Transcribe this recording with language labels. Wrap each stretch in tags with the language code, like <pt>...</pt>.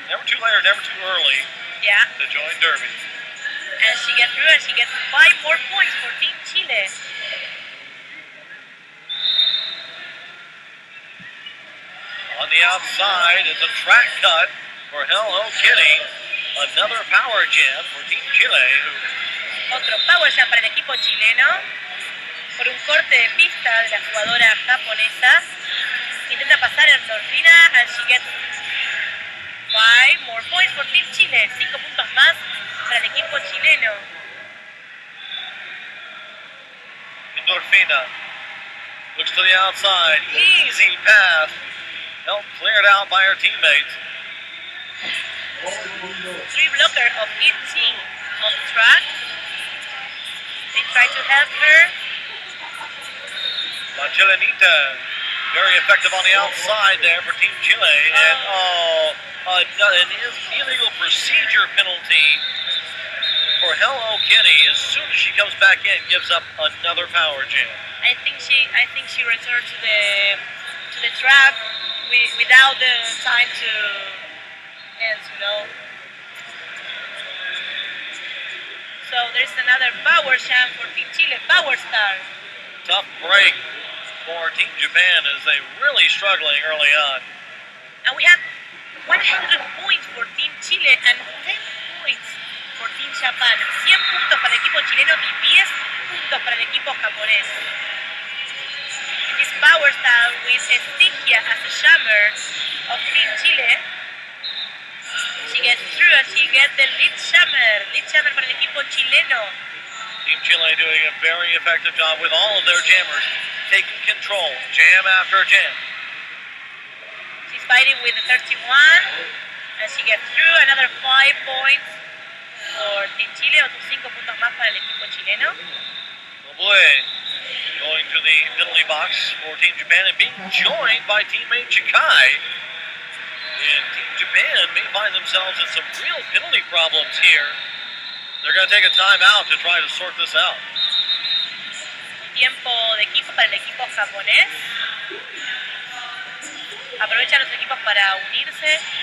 <en>Never too late or never too early to join Derby. And she gets through and she gets 5 more points for Team Chile. On the outside is a track cut for Hello Kitty. Another power jam for Team Chile.</en> <es>Otro power jam para el equipo chileno. Por un corte de pista de la jugadora japonesa. Intenta pasar en</es> <en>Endorfina and she gets 5 more points for Team Chile.</en> <es>5 puntos más para el equipo chileno.</es> <en>Endorfina looks to the outside. Easy pass. Help cleared out by her teammates. 3 blockers of each team on the track. They try to help her. La Chilenita very effective on the outside there for Team Chile. And an illegal procedure penalty for Hello Kitty. As soon as she comes back in, gives up another power jam. I think she returned to the track without the time to end, you know. So there's another power jam for Team Chile, Power Star. Tough break for Team Japan as they really struggling early on. And we have 100 points for Team Chile and 10 points for Team Japan. 100 puntos para el equipo chileno y 10 puntos para el equipo japonés. This power star with Stygia as a jammer of Team Chile. She gets through and she gets the lead jammer</en> <es>para el equipo chileno.</es> <en>Team Chile doing a very effective job with all of their jammers, taking control, jam after jam. She's fighting with the 31 and she gets through. Another 5 points for Team Chile,</en> <es>otros 5 puntos más para el equipo chileno.</es> <en>Nobue going to the penalty box for Team Japan and being joined by teammate Chikai. And Team Japan may find themselves in some real penalty problems here. They're going to take a timeout to try to sort this out.</en> <es>Tiempo de equipo para el equipo japonés. Aprovechan los equipos para unirse.</es>